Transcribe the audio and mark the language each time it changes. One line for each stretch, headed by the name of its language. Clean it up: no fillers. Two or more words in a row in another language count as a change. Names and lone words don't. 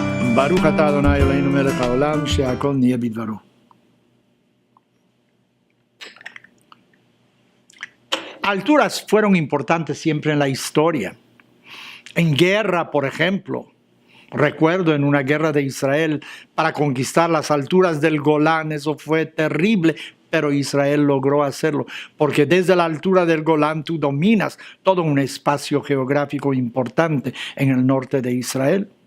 Hebrew: ברוך אתה אדוני אלוהינו מלך העולם, שהכל נהיה בדברו.
Spanish: Alturas fueron importantes siempre en la historia. En guerra, por ejemplo, recuerdo en una guerra de Israel para conquistar las alturas del Golán, eso fue terrible, pero Israel logró hacerlo, porque desde la altura del Golán tú dominas todo un espacio geográfico importante en el norte de Israel.